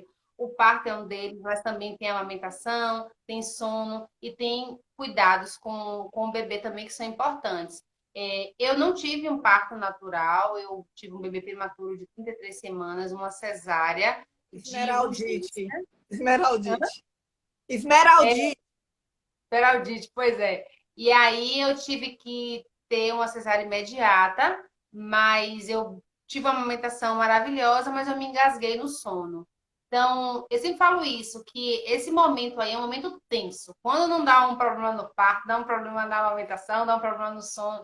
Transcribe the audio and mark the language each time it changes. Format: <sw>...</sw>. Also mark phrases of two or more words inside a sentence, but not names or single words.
<pt>O parto é um deles, mas também tem amamentação, tem sono e tem cuidados com o bebê também que são importantes. Eu não tive um parto natural, eu tive um bebê prematuro de 33 semanas, uma cesárea de urgência. Esmeraldite. Esmeraldite. Esmeraldite. Geraldite, pois é. E aí eu tive que ter uma cesárea imediata, mas eu tive uma amamentação maravilhosa, mas eu me engasguei no sono. Então, eu sempre falo isso, que esse momento aí é um momento tenso. Quando não dá um problema no parto, dá um problema na amamentação, dá um problema no sono.</pt>